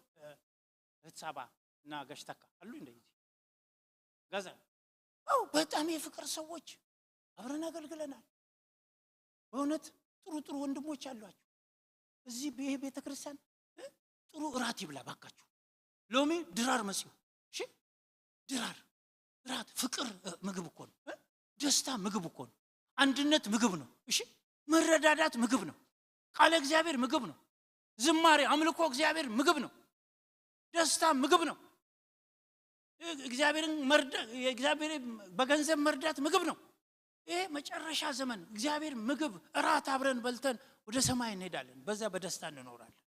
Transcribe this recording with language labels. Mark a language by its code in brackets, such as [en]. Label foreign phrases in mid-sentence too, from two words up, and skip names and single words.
[am] እህትሳባ እና ጋሽተካ አሉ እንደዚህ ጋዛ አው በጣም የፍቅር ሰዎች አብረን አገልግለናል። በእውነት ጥሩ ወንድሞች አሏችሁ እዚህ ቤተክርስቲያን። ጥሩ እራት ይብላ ባካችሁ። [ti] ሎሚ ድራር መጽኡ [am] እሺ፣ ድራር ራት ፍቅር ምግብ እኮ ነው። ደስታ ምግብ እኮ ነው። አንድነት ምግብ ነው። እሺ፣ መረዳዳት ምግብ ነው። ቃለ እግዚአብሔር ምግብ ነው። ዝማሬ አምልኮ እግዚአብሔር ምግብ ነው። ደስታ ምግብ ነው። እግዚአብሔር በገንዘብ መርዳት ምግብ ነው። ይሄ መጨረሻ ዘመን እግዚአብሔር ምግብ እራት አብረን በልተን ወደ ሰማይ እንሄዳለን። በዛ በደስታ እንኖራለን።